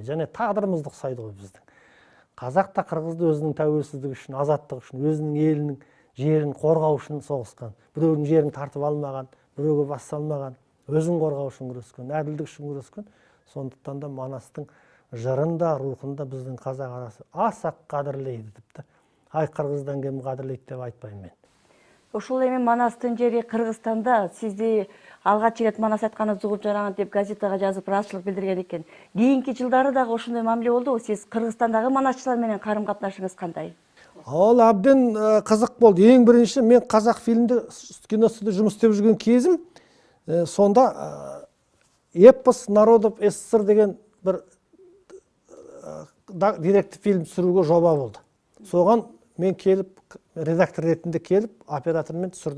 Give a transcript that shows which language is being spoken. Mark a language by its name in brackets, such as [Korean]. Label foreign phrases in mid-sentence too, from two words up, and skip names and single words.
[Kazakh] Және тағдырымызды ұқсайды ғой біздің. Қазақ та қырғызды өзінің тәуелсіздігі үшін, азаттығы үшін, өзінің елінің жерін қорғау үшін соғысқан. Біреудің жерін тартып алмаған, біреуге бас салмаған, өзін қорғау үшін күрескен, әділдік үшін күрескен. Сондықтан да Манастың жырында, рухында біздің қазақ арасы аса қадірлейді тіпті. Ай, қырғыздан кем қадірлейді деп айтпаймын мен. [Kyrgyz] Ошол эми Манастын жери Кыргызстанда сизди алгач рет Манас айтканы угуп жараган деп газетага жазып ыраазычылык билдирген экен. Кийинки жылдары дагы ошондой мамиле болдубу? Сиз Кыргызстандагы манасчылар менен карым-катнашыңыз кандай? [Kazakh] Ал абден қызық болды. Ең бірінші мен қазақ киносында жұмыс істеп жүрген кезім, сонда [Russian] эпос народов СССР [Kazakh] деген бір директив фильм түсіруге жоба болды. Соған мен келіп, редактор ретінде келіп, оператормен түсірдім.